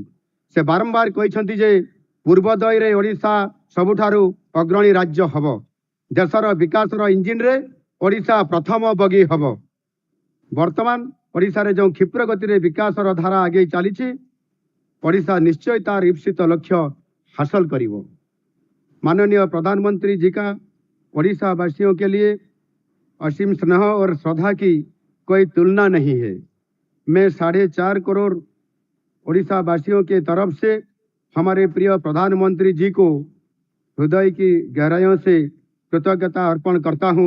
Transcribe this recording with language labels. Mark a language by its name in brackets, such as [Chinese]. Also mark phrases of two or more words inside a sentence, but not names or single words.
[Odia] ସେ ବାରମ୍ବାର କହିଛନ୍ତି ଯେ ପୂର୍ବୋଦୟରେ ଓଡ଼ିଶା ସବୁଠାରୁ ଅଗ୍ରଣୀ ରାଜ୍ୟ ହେବ। ଦେଶର ବିକାଶର ଇଞ୍ଜିନରେ ଓଡ଼ିଶା ପ୍ରଥମ ବଗି ହେବ। ବର୍ତ୍ତମାନ ଓଡ଼ିଶାରେ ଯେଉଁ କ୍ଷିପ୍ର ଗତିରେ ବିକାଶର ଧାରା ଆଗେଇ ଚାଲିଛି ଓଡ଼ିଶା ନିଶ୍ଚୟ ତାର ଇପ୍ସିତ ଲକ୍ଷ୍ୟ ହାସଲ କରିବ। [Hindi] माननीय प्रधानमंत्री जी का ओडिशा वासियों के लिए असीम स्नेह और श्रद्धा की कोई तुलना नहीं है। मैं 4.5 करोड़ ओडिशा वासियों के तरफ से हमारे प्रिय प्रधानमंत्री जी को हृदय की गहराइयों से कृतज्ञता अर्पण करता हूँ।